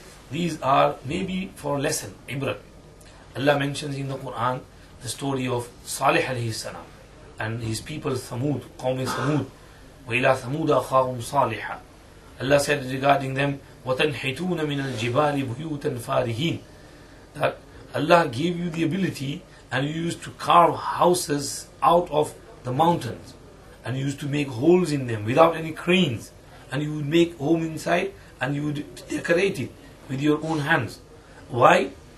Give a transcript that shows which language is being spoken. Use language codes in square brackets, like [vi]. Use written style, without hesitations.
[en] these are maybe for a lesson, ibrat. Allah mentions in the Quran the story of Salih alayhi salam and his people Thamud, Qawm Thamud. [ar] وَإِلَى ثَمُودَ أَخَاهُمْ صَالِحًا. [en] Allah said regarding them, [ar] وَتَنْحِتُونَ مِنَ الْجِبَالِ بُيُوتًا فَارِهِينَ. [en] That Allah gave you the ability and you used to carve houses out of the mountains and you used to make holes in them without any cranes, and you would make home inside and you would decorate it with your own hands. Why?